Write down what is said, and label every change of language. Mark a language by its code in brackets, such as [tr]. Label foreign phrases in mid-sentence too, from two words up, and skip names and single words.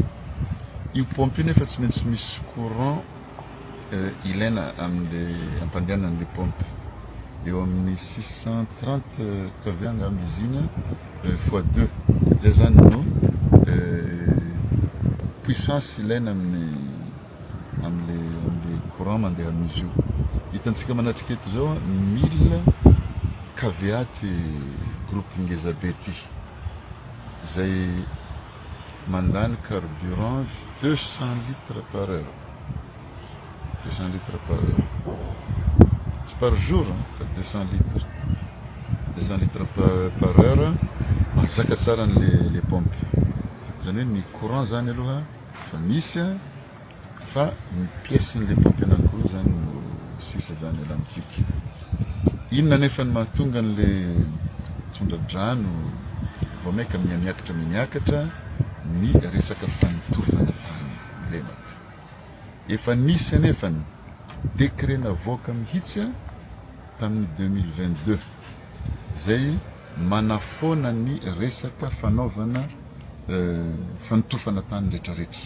[mg] Io pompe nefa tsy maintsy misy courant ilaina amin'le ampandehanan'le pompe eo amin'ny 630 kV angamba izy iny x2 zay zany no puissance ilaina amin'le courant mandeha amin'izy io. Hitantsika manatrika eto zao 1000 kVA ty groupe ngeza be ty zay mandany carburant 200 [fr] litres par heure. 200 litres par heure. C'est par jour, hein, 200 litres. 200 litres par heure. [mg] Mazaka tsara [fr] les pompes. [mg] Zany ny courant zany aloha fa misy fa ny pièce [fr] les pompes [mg] anankiroa zany no sisa zany ela amitsika. Inona nefa ny mahatonga an'le tondra-drano vao maika miakatra ny resaka fanitofana tany lemaka. Efa nisy anefany décret navoaka mihitsy tamin'ny 2022 zay manafona ny resaka fanaovana fanitofana tany rehetrarehetra.